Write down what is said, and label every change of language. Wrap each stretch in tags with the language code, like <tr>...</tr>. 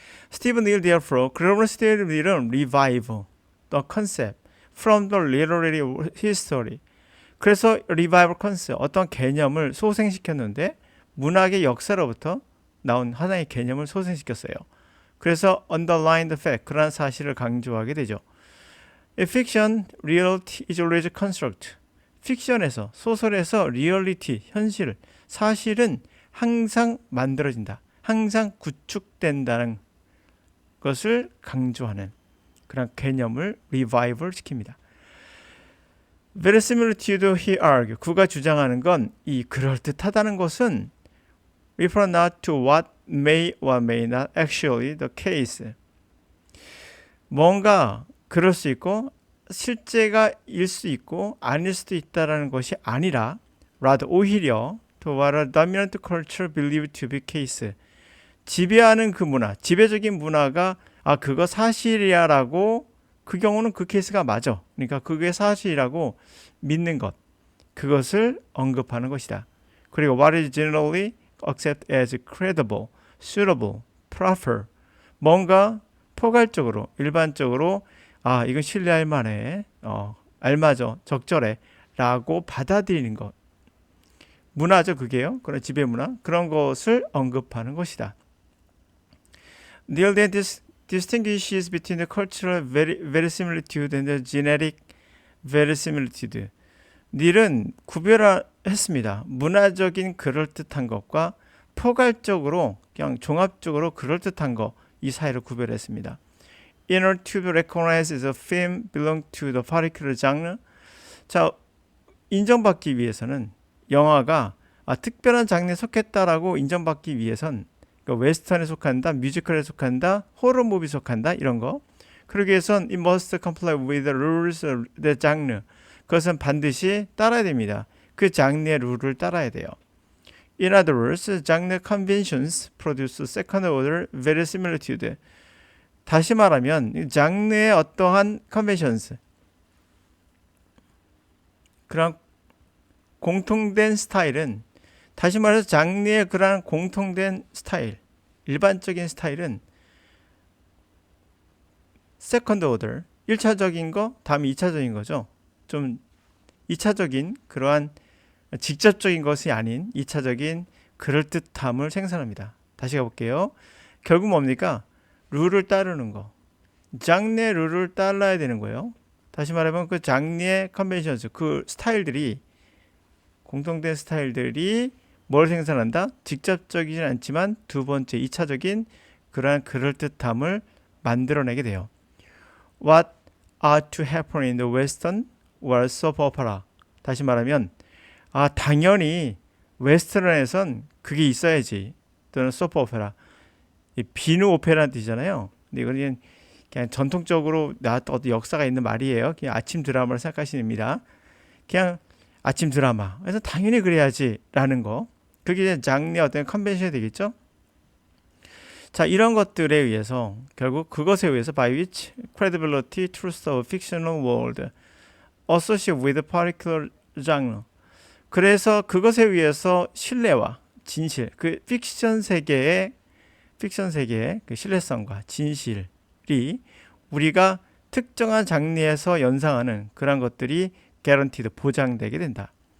<ko>스티븐 닐</ko> <en>therefore</en> <ko>그러므로 스티븐 닐은</ko> <en>revive the concept from the literary history</en> <ko>그래서</ko> <en>revival concept</en> <ko>어떤 개념을 소생시켰는데 문학의 역사로부터 나온 하나의 개념을 소생시켰어요. 그래서</ko> <en>underline the fact</en> <ko>그러한 사실을 강조하게 되죠.</ko> <en>In fiction, reality is always construct.</en> <ko>픽션에서 소설에서 reality, 현실, 사실은 항상 만들어진다. 항상 구축된다는 것을 강조하는 그런 개념을 revival 시킵니다.</ko> <en>verisimilitude he argue.</en> <ko>그가 주장하는 건 이 그럴듯하다는 것은</ko> <en>refer not to what may or may not actually the case.</en> <ko>뭔가 그럴 수 있고 실제가 일 수 있고 아닐 수도 있다라는 것이 아니라</ko> <en>rather</en> <ko>오히려</ko> <en>to what a dominant culture believed to be case.</en> <ko>지배하는 그 문화, 지배적인 문화가 그거 사실이야라고 그 경우는 그 케이스가 맞아. 그러니까 그게 사실이라고 믿는 것. 그것을 언급하는 것이다. 그리고</ko> <en>what is generally accepted as credible, suitable, proper.</en> <ko>뭔가 포괄적으로, 일반적으로 이건 신뢰할 만해. 알맞아, 적절해. 라고 받아들이는 것. 문화죠, 그게요. 그런 지배 문화. 그런 것을 언급하는 것이다.</ko> <en>Neil then distinguishes between the cultural verisimilitude and the genetic verisimilitude.</en> <ko>닐은 구별했습니다. 문화적인 그럴듯한 것과 포괄적으로 그냥 종합적으로 그럴듯한 것 이 사이를 구별했습니다.</ko> <en>In order to be recognized as a film belong to the particular genre.</en> <ko>자, 인정받기 위해서는 영화가 특별한 장르에 속했다라고 인정받기 위해선 그러니까 웨스턴에 속한다, 뮤지컬에 속한다, 호러 무비에 속한다 이런 거. 그러기 위해선</ko> <en>it must comply with the rules of the genre.</en> <ko>그것은 반드시 따라야 됩니다. 그 장르의 룰을 따라야 돼요.</ko> <en>In other words, genre conventions produce second order verisimilitude.</en> <ko>다시 말하면 장르의 어떠한 conventions 그런 공통된 스타일은 다시 말해서 장르의 그러한 공통된 스타일 일반적인 스타일은 second order 1차적인 거 다음에 2차적인 거죠. 좀 2차적인 그러한 직접적인 것이 아닌 2차적인 그럴듯함을 생산합니다. 다시 가볼게요. 결국 뭡니까? 룰을 따르는 거. 장르의 룰을 따라야 되는 거예요. 다시 말하면 그 장르의 컨벤션스, 그 스타일들이 공통된 스타일들이 뭘 생산한다? 직접적이진 않지만 두 번째 2차적인 그러한 그럴듯함을 만들어내게 돼요.</ko> <en>What ought to happen in the western or soap opera?</en> <ko>다시 말하면 당연히 웨스턴에선 그게 있어야지. 또는 소프 오페라. 비누 오페라는 뜻이잖아요. 근데 이거는 그냥 전통적으로 나왔던 어떤 역사가 있는 말이에요. 그냥 아침 드라마를 생각하시면 됩니다. 그냥 아침 드라마. 그래서 당연히 그래야지라는 거. 그게 장르의 어떤 컨벤션이 되겠죠. 자, 이런 것들에 의해서 결국 그것에 의해서</ko> <en>by which credibility, truth of fictional world associated with a particular genre.</en> <ko>그래서 그것에 의해서 신뢰와 진실, 그 픽션 세계의 그 신뢰성과 진실이 우리가 특정한 장르에서 연상하는 그런 것들이</ko> <en>guaranteed</en> <ko>보장되게 된다.</ko>